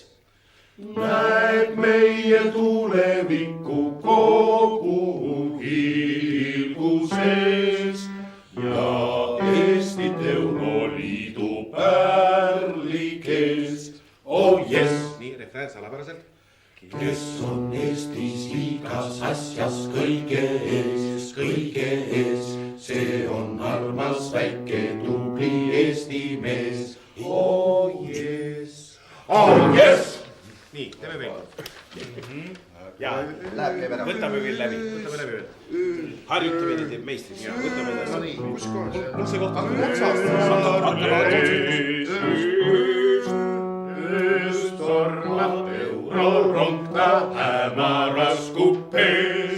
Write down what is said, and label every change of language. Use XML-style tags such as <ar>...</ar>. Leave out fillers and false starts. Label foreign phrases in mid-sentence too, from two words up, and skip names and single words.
<et>Näeb meie tulevikku kogu hiilguses ja Eestit Euroliidu pärlikes.</et> <en>Oh yes!</en> <et>Nii, refrään salapäraselt. Kes on Eestis igas asjas kõige ees, see on armas väike tubli Eestimees.</et> <en>Oh yes! Oh yes!</en> <et>Nii, teeme veel. Ja, võtame veel läbi. Harjutamine teeb meistrit. Ja, võtame edasi. No nii, kus kohe see? Mul see koht on otsast. Ööst tormab eurorong, ta hämaras kupees.</et>